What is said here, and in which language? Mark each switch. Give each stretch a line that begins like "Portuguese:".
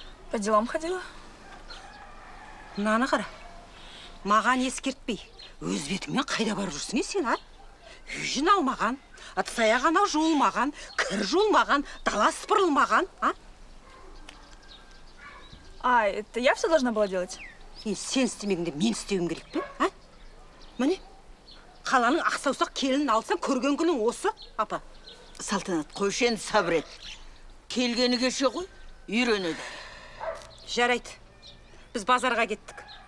Russian: По делам ходила.
Kazakh: Мынаны қара. Маған ескертпей, өз бетіңмен қайда барып жүрсің, сен, Үй жиналмаған, ыдыс-аяқ анау жуылмаған, кір жуылмаған, дала сыпырылмаған,
Russian: А, это я все должна была делать?
Kazakh: Сен істемегенде мен істеуім керек пе? А? Міне, қаланың ақсаусақ келін алсаң көрген күнің осы, апа. Салтанат, қойшы енді сабыр ет. Келгені кеше ғой, үйренеді. Жарайды. Біз базарға кеттік.